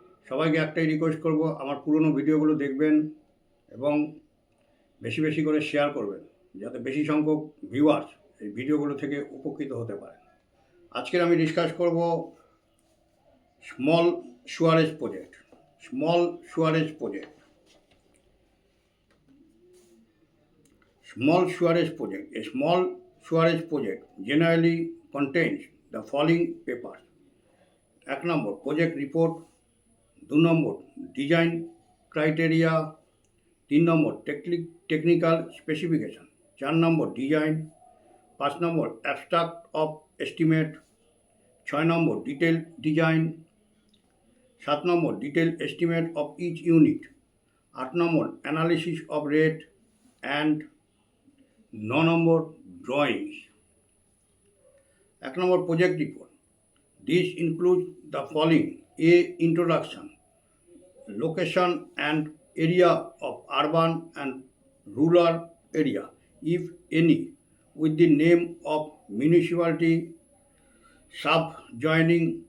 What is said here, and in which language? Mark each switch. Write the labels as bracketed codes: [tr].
[bn] সবাইকে একটাই রিকোয়েস্ট করব, আমার পুরনো ভিডিওগুলো দেখবেন এবং বেশি বেশি করে শেয়ার করবেন যাতে বেশি সংখ্যক ভিউয়ার্স এই ভিডিওগুলো থেকে উপকৃত হতে পারেন। আজকের আমি ডিসকাস করব small Suarez project. [en] Small sewerage project Small sewerage project. A small sewerage project generally contains the following papers. 1 number project report, 2 number design criteria, 3 number technical specification, 4 number design, 5 number abstract of estimate, 6 number detail design, 7 number detail estimate of each unit, 8 number analysis of rate and 9 number drawings. 1 number project report. This includes the following: A. Introduction, location and area of urban and rural area, if any, with the name of municipality subjoining.